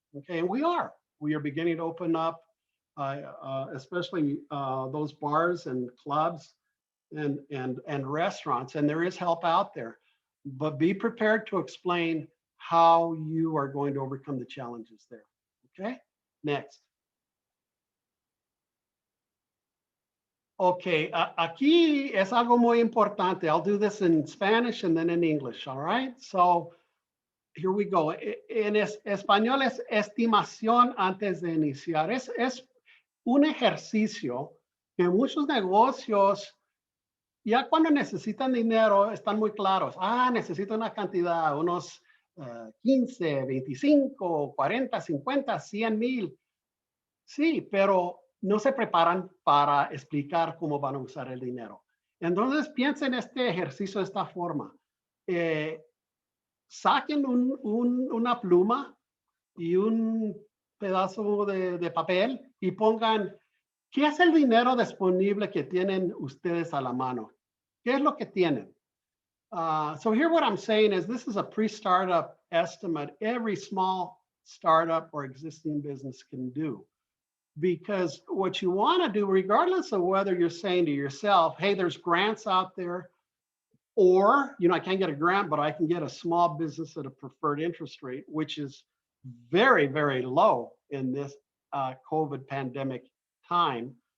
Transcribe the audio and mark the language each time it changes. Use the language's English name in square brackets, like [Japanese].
[English] Okay, and we are beginning to open up, especially those bars and clubs and restaurants, and there is help out there, but be prepared to explain how you are going to overcome the challenges there. Okay, next. [Spanish] Okay, aquí es algo muy importante. [English] I'll do this in Spanish and then in English, all right? So here we go. [Spanish] En español es estimación antes de iniciar. Es un ejercicio que muchos negocios, ya cuando necesitan dinero, están muy claros. Necesito una cantidad, unos 15, 25, 40, 50, 100 mil. Sí, pero no se preparan para explicar cómo van a usar el dinero. Entonces, piensen este ejercicio de esta forma. Saquen una pluma y un pedazo de papel y pongan, ¿qué es el dinero disponible que tienen ustedes a la mano? ¿Qué es lo que tienen? [English] So here what I'm saying is this is a pre-startup estimate every small startup or existing business can do. Because what you want to do, regardless of whether you're saying to yourself, hey, there's grants out there, or, I can't get a grant, but I can get a small business at a preferred interest rate, which is very, very low in this COVID pandemic time.